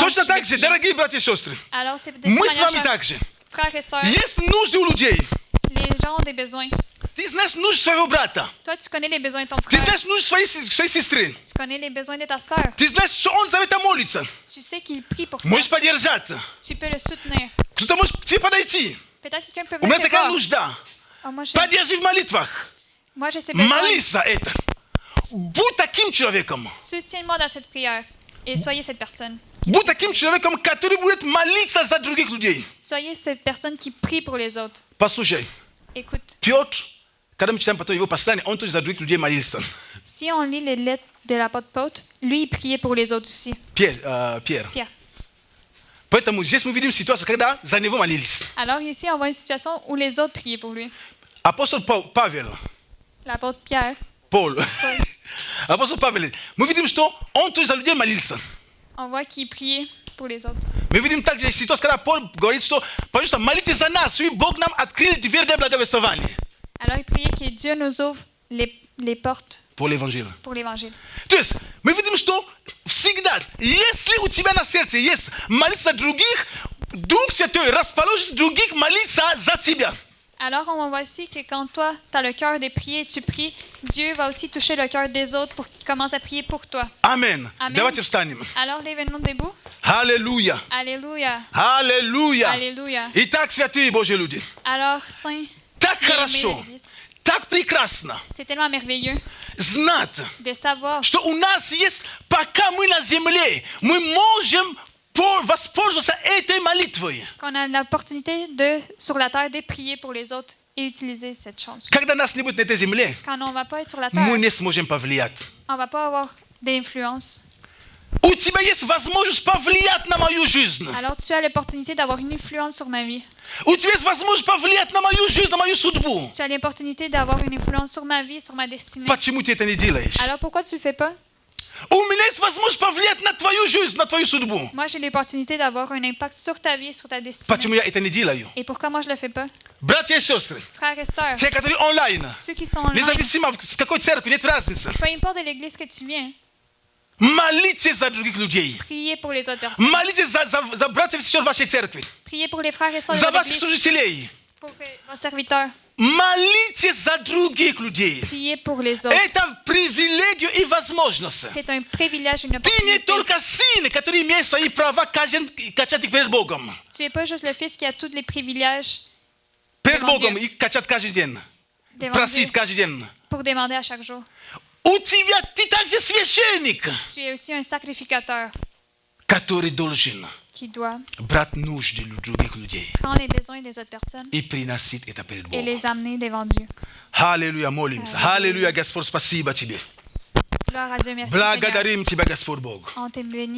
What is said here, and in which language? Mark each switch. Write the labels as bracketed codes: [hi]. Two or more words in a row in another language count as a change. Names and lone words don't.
[ru] Точно [fr] je vais [ru] так же, [fr] prier. [ru] дорогие братья и сестры. [fr] Alors, c'est de cette [ru] Мы с [fr] manière, [ru] вами [fr] chers [ru] так же. [fr] frères et sœurs, [ru] Есть нужды у людей. [fr] les gens ont des besoins. [ru] Ты знаешь нужды своего брата. [fr] Toi, tu connais les besoins de ton [ru] Ты [fr] frère. [ru] знаешь нужды своей сестры. [fr] Tu connais les besoins de ta sœur. [ru] Ты знаешь, что он за это молится. [fr] Tu sais qu'il prie pour ça. [ru] Можешь поддержать. [fr] Tu peux le soutenir. [ru] Кто-то может к тебе подойти. [fr] Peut-être quelqu'un peut [ru] У меня [fr] venir te [ru] такая [fr] voir. [ru] нужда. [fr] Oh, [ru] Поддержи в молитвах. [fr] moi, j'ai ces besoins. [ru] Молись за это. Будь таким человеком. [fr] Soutiens-moi dans cette prière et soyez cette personne. [ru] Будь таким человеком, который будет молиться за других людей. [fr] Soyez cette personne qui prie pour les autres. [ru] Послушай, [fr] Écoute, [ru] Петр, когда мы читаем потом его послание, он тоже за других людей молился. [fr] si on lit les lettres de l'apôtre Paul, lui, il priait pour les autres aussi. [ru] Пьер. [fr] Pierre. [ru] Поэтому здесь мы видим ситуацию, когда за него молились. [fr] Alors ici, on voit une situation où les autres priaient pour lui. [ru] Апостол Павел, [fr] L'apôtre Pierre, [ru] Пол. Апостол Павел. Мы видим, что он тоже за людей молился. [fr] On voit qu'il priait pour les autres. [ru] Мы видим также ситуацию, когда Пол говорит, что, пожалуйста, молитесь за нас, и Бог нам открыл дверь для благовествования. [fr] Alors il priait que Dieu nous ouvre les portes Pour l'évangile. pour l'évangile. [ru] То есть, мы видим, что всегда, если у тебя на сердце есть молиться за других, Дух Святой расположит других молиться за тебя. [fr] Alors on voit aussi que quand toi, tu as le cœur de prier et tu pries, Dieu va aussi toucher le cœur des autres pour qu'ils commencent à prier pour toi. Amen. Amen. [ru] Давайте встанем. [fr] Alors lève-nous debout. [ru] Аллилуйя. [fr] Alléluia. [ru] Аллилуйя. [fr] Alléluia. [ru] Итак, святые Божьи люди, [fr] Alors, Saint, [ru] так [fr] bien-aimé [ru] хорошо, [fr] de l'Église, [ru] так прекрасно [fr] c'est tellement merveilleux [ru] знать, [fr] de savoir [ru] что у нас есть, пока мы на земле, мы можем воспользоваться этой молитвой. [fr] qu'on a l'opportunité de, sur la terre, de prier pour les autres et utiliser cette chose. [ru] Когда нас не будет на этой земле, [fr] Quand on ne va pas être sur la terre, [ru] мы не сможем повлиять. [fr] on ne va pas avoir d'influence. [ru] У тебя есть возможность повлиять на мою жизнь. [fr] Alors, tu as l'opportunité d'avoir une influence sur ma vie. [ru] У тебя есть возможность повлиять на мою жизнь, на мою судьбу. [fr] Tu as l'opportunité d'avoir une influence sur ma vie, sur ma destinée. [ru] Почему ты это не делаешь? [fr] Alors, pourquoi tu ne le fais pas? [ru] У меня есть возможность повлиять на твою жизнь, на твою судьбу. [fr] Moi, j'ai l'opportunité d'avoir un impact sur ta vie, sur ta destinée. [ru] Почему я это не делаю? [fr] Et pourquoi moi, je ne le fais pas? [ru] Братья и сестры, [fr] Frères et sœurs, [ru] те, которые онлайн, [fr] ceux qui sont online, [ru] независимо с какой церкви, нет разницы. [fr] peu importe de l'église que tu viens, [ru] Молитесь за других людей. [fr] priez pour les autres personnes. [ru] Молитесь за братьев и сестер вашей церкви, [fr] Priez pour les frères et sœurs [ru] за [fr] de [ru] ваших [fr] l'église, [ru] служителей. [fr] pour vos serviteurs. [ru] Молитесь за других людей. [fr] Priez pour les autres. [ru] Это привилегия и возможность. [fr] C'est un privilège, une [ru] Ты не [fr] opportunité. [ru] только сын, который имеет свои права качать их перед Богом. [fr] Tu n'es pas juste le fils qui a tous les privilèges [ru] Перед [fr] Devant [ru] Богом [fr] Dieu. [ru] и качать каждый день. [fr] devant [ru] Просить [fr] Dieu [ru] каждый день. [fr] pour demander à chaque jour. [ru] У тебя ты также священник, [fr] Tu es aussi un sacrificateur [ru] который должен [fr] qui doit [ru] брать нужды других людей [fr] prendre les besoins des autres personnes [ru] и приносить это перед [fr] et [ru] Богом. [fr] les amener devant Dieu. [ru] Аллилуйя, молимся. Аллилуйя, Господь, спасибо Тебе. [fr] Gloire à Dieu, merci Seigneur. [ru] Благодарим Тебя, Господь Бог. [fr] On te bénit.